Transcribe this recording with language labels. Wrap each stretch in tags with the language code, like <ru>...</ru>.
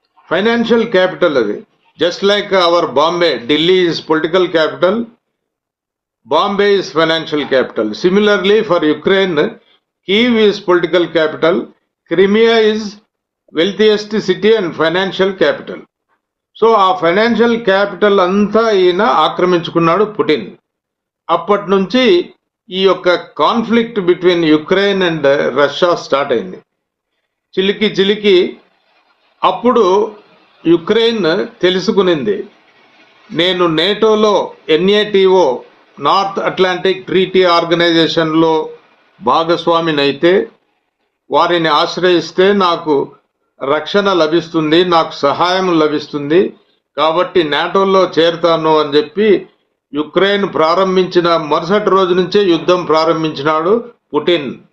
<en>financial capital</en> <te>అది.</te> <en>Just like our Bombay, Delhi is political capital, Bombay is financial capital. Similarly for Ukraine, Kyiv is political capital, Crimea is wealthiest city and financial capital.</en> <te>So ఆ</te> <en>financial capital</en> <te>అంతా ఈయన ఆక్రమించుకున్నాడు Putin. అప్పటి నుంచి ఈ యొక్క</te> <en>conflict between Ukraine and Russia start</en> <te>అయింది. చిలికి అప్పుడు యుక్రెయిన్ తెలుసుకునింది, నేను నేటోలో NATO నార్త్ అట్లాంటిక్ ట్రీటీ ఆర్గనైజేషన్లో భాగస్వామినైతే, వారిని ఆశ్రయిస్తే నాకు రక్షణ లభిస్తుంది, నాకు సహాయం లభిస్తుంది, కాబట్టి నాటోలో చేరుతాను అని చెప్పి యుక్రెయిన్ ప్రారంభించిన మరుసటి రోజు నుంచే యుద్ధం ప్రారంభించినాడు పుటిన్.</te>